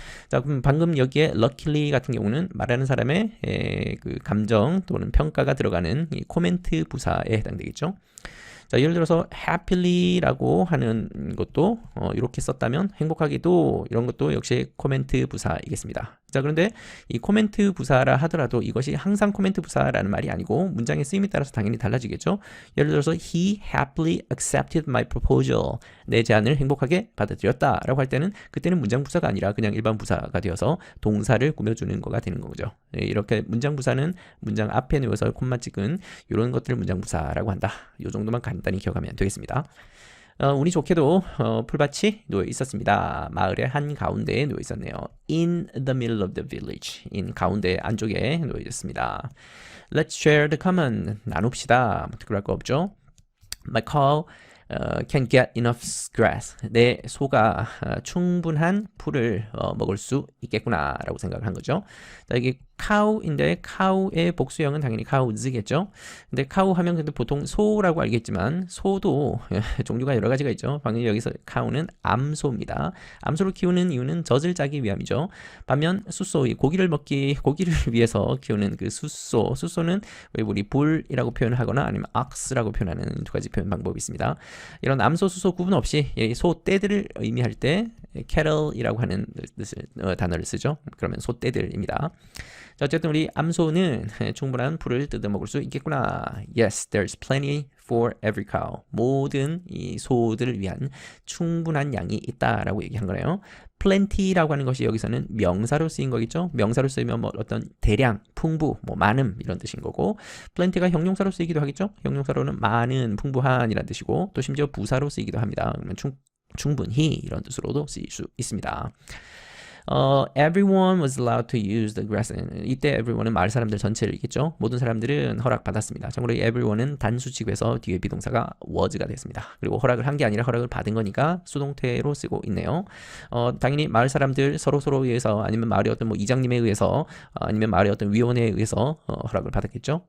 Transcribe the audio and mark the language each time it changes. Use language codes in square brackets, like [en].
[ko] 자, 그럼 방금 여기에 luckily 같은 경우는 말하는 사람의 그 감정 또는 평가가 들어가는 이 코멘트 부사에 해당되겠죠. 자, 예를 들어서 happy라고 하는 것도 이렇게 썼다면 행복하게도, 이런 것도 역시 코멘트 부사이겠습니다. 자, 그런데 이 코멘트 부사라 하더라도 이것이 항상 코멘트 부사라는 말이 아니고 문장의 쓰임에 따라서 당연히 달라지겠죠. [en] 예를 들어서 he happily accepted my proposal. [ko] 내 제안을 행복하게 받아들였다 라고 할 때는, 그때는 문장 부사가 아니라 그냥 일반 부사가 되어서 동사를 꾸며주는 거가 되는 거죠. 이렇게 문장 부사는 문장 앞에 놓여서 콤마 찍은 이런 것들을 문장 부사라고 한다. 이 정도만 간단히 기억하면 되겠습니다. 운이 좋게도 풀밭이 놓여 있었습니다. 마을의 한 가운데에 놓여 있었네요. [en] In the middle of the village. [ko] in 가운데 안쪽에 놓여 있었습니다. [en] Let's share the common. [ko] 나눕시다. 특별할 거 없죠. [en] My cow can get enough grass. [ko] 내 소가 충분한 풀을 먹을 수 있겠구나 라고 생각을 한 거죠. 자, 이게 cow인데 cow의 복수형은 당연히 cows겠죠. 근데 cow 하면 근데 보통 소라고 알겠지만 소도 종류가 여러 가지가 있죠. 방금 여기서 cow는 암소입니다. 암소를 키우는 이유는 젖을 짜기 위함이죠. 반면 숫소, 고기를 위해서 키우는 그 숫소는 왜 우리 불이라고 표현하거나 아니면 ox라고 표현하는 두 가지 표현 방법이 있습니다. 이런 암소, 숫소 구분 없이 소떼들을 의미할 때 cattle이라고 하는 단어를 쓰죠. 그러면 소떼들입니다. 자, 어쨌든 우리 암소는 충분한 풀을 뜯어먹을 수 있겠구나. [en] Yes, there's plenty for every cow. [ko] 모든 이 소들을 위한 충분한 양이 있다라고 얘기한 거네요. plenty라고 하는 것이 여기서는 명사로 쓰인 거겠죠. 명사로 쓰이면 뭐 어떤 대량, 풍부, 뭐 많음 이런 뜻인 거고, plenty가 형용사로 쓰이기도 하겠죠. 형용사로는 많은, 풍부한이라는 뜻이고, 또 심지어 부사로 쓰이기도 합니다. 그러면 충분히 이런 뜻으로도 쓰일 수 있습니다. [en] Everyone was allowed to use the grassland. [ko] 이때 everyone은 마을 사람들 전체를 있겠죠. 모든 사람들은 허락받았습니다. 참고로 everyone은 단수치구에서 뒤에 비동사가 was가 됐습니다. 그리고 허락을 한 게 아니라 허락을 받은 거니까 수동태로 쓰고 있네요. 당연히 마을 사람들 서로에 의해서 아니면 마을의 어떤 뭐 이장님에 의해서 아니면 마을의 어떤 위원회에 의해서 허락을 받았겠죠.